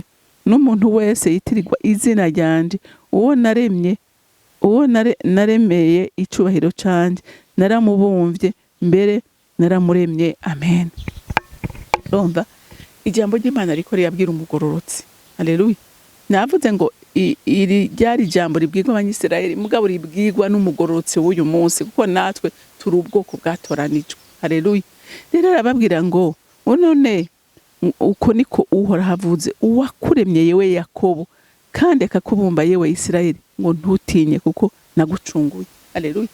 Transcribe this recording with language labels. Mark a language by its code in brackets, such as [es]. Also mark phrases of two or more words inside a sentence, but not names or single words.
[rn] N'umuntu wese yitirirwa izina ryanje, uwo naremeye icubahiro canje, naramubumvye, mbere naramuremye. Amen. Urumva ijambo ry'Imana riko riyabwira umugororotsi. Haleluya. Navuze ngo iri ryari ijambo ribwirwa abanyisirayeli, mugabo ribwirwa n'umugororotsi w'uyu munsi, kuko natwe turi ubwoko bwatoranijwe. Haleluya. Rero arababwira ngo none uko niko Uhoraho avuze, uwakuremye yewe Yakobo, kandi akakubumba yewe Isirayeli, ngo ntutinye kuko nagucunguye. Haleluya.